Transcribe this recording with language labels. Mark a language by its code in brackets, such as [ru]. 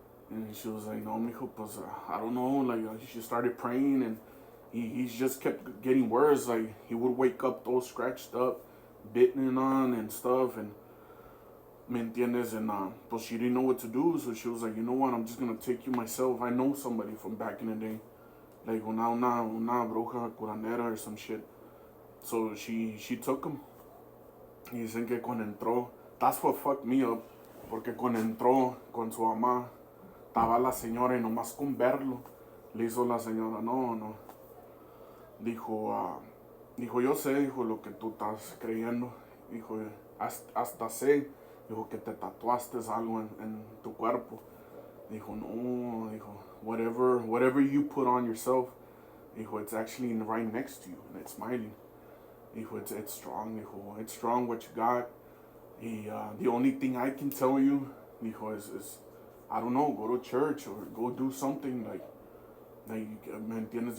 [en] And she was like, no, mijo, pues, I don't know, like, she started praying, and he just kept getting worse, like, he would wake up all scratched up, bitten on and stuff, and, [es] ¿me entiendes? [en] And, pues, she didn't know what to do, so she was like, you know what, I'm just gonna take you myself. I know somebody from back in the day, like, [es] una bruja curandera [en] or some shit. So she took him. [es] Y dicen que cuando entró, [en] that's what fucked me up, [es] porque cuando entró con su mamá, estaba la señora y nomás con verlo, le hizo la señora, no. Dijo, yo sé, dijo, lo que tú estás creyendo. Dijo, hasta sé, dijo, que te tatuaste algo en tu cuerpo. [en] Dijo, no, dijo, whatever you put on yourself, dijo, it's actually right next to you, and it's smiling. Dijo, it's strong, dijo, it's strong what you got. Y the only thing I can tell you, dijo, is I don't know, go to church or go do something, like, [es] ¿me entiendes?